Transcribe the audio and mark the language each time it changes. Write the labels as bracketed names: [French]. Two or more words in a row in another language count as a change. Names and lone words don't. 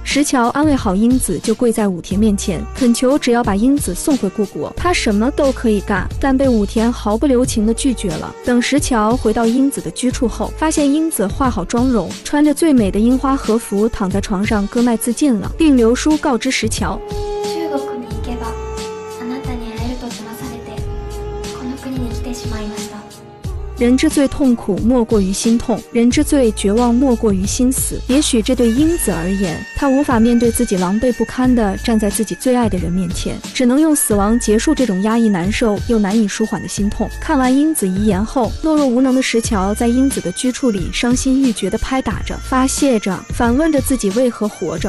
[Chinese] 石桥安慰好英子，就跪在武田面前，恳求只要把英子送回故国，他什么都可以干，但被武田毫不留情地拒绝了。等石桥回到英子的居处后，发现英子化好妆容，穿着最美的樱花和服躺在床上割脉自尽了，并留书告知石桥： [Japanese] 中国に行けばあなたに会えると済まされてこの国に来てしまいました。 [Chinese] 人之最痛苦莫过于心痛，人之最绝望莫过于心死。也许这对英子而言，她无法面对自己狼狈不堪地站在自己最爱的人面前，只能用死亡结束这种压抑难受又难以舒缓的心痛。看完英子遗言后，懦弱无能的石桥在英子的居处里伤心欲绝地拍打着，发泄着，反问着自己为何活着。